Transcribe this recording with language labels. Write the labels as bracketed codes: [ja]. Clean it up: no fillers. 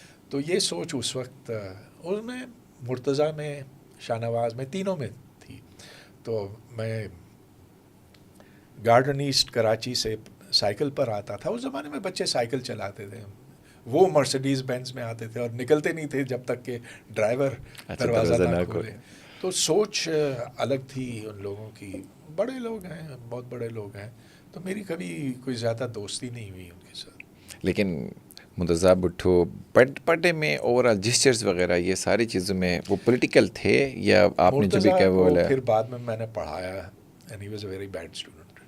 [ur] تو یہ سوچ اس وقت اس میں مرتضیٰ میں، شاہ نواز میں، تینوں میں تھی. تو میں گارڈن ایسٹ کراچی سے سائیکل پر آتا تھا. اس زمانے میں بچے سائیکل چلاتے تھے، وہ مرسیڈیز بینز میں آتے تھے اور نکلتے نہیں تھے جب تک کہ ڈرائیور دروازہ نہ کھولے. تو سوچ الگ تھی ان لوگوں کی. بڑے لوگ ہیں، بہت بڑے لوگ ہیں. تو میری کبھی کوئی زیادہ دوستی نہیں ہوئی ان کے ساتھ. لیکن مرتضیٰ بھٹو پٹے میں اوور آل جسچرز وغیرہ یہ ساری چیزوں میں وہ پولیٹیکل تھے، یا آپ نے جو بھی کہا وہ پھر بعد میں نے پڑھایا، [en] And he was a very bad student.